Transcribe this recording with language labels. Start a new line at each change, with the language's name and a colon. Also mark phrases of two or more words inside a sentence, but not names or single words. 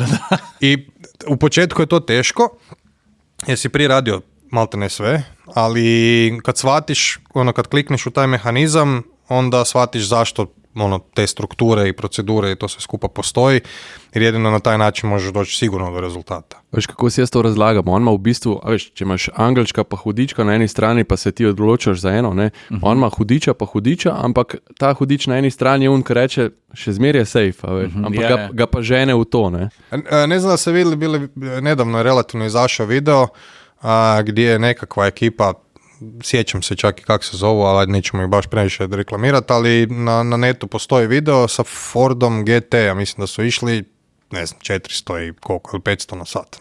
Croatian: I u početku je to teško, jer si prije radio malte ne sve, ali kad shvatiš, kad klikneš u taj mehanizam, onda shvatiš zašto te strukture i procedure i to sve skupa postoji, jer jedino na taj način možeš doći sigurno do rezultata.
Slovenian: Veš, kako si jaz to razlagam? On ima v bistvu, če imaš angelčka pa hudička na eni strani, pa se ti odločaš za eno, ne? On ima hudiča pa hudiča, ampak ta hudič na eni strani je ki reče, še zmeraj je safe, veš? Ampak ga pa žene v to, ne?
Croatian: Ne znam da se vidjeli, nedavno je relativno izašao video, gdje je nekakva ekipa, sjećam se čak i kako se zovu, ali nećemo ih baš previše reklamirati, ali na netu postoji video sa Fordom GT, ja mislim da su išli, ne znam, 400 i koliko, ili 500 na sat.